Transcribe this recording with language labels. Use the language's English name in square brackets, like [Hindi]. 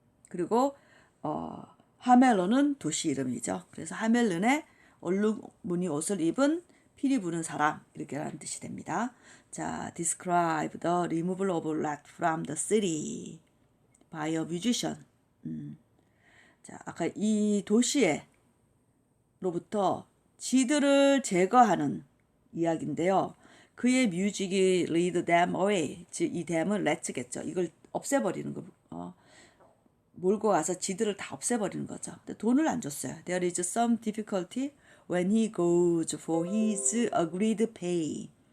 [Korean] 그리고 하멜론은 도시 이름이죠. 그래서 하멜론의 얼룩무늬 옷을 입은 피리 부는 사람 이렇게 하는 뜻이 됩니다. [English] 자, describe the removal of rat from the city by a musician. [Korean] 자, 아까 이 도시로부터 쥐들을 제거하는 이야기인데요. 그의 뮤직이 [English] lead them away. [Korean] 즉, 이 them은 let겠죠. 이걸 없애버리는 거. 몰고 가서 지들을 다 없애버리는 거죠. 근데 돈을 안 줬어요. [English] There is some difficulty when he goes for his agreed pay.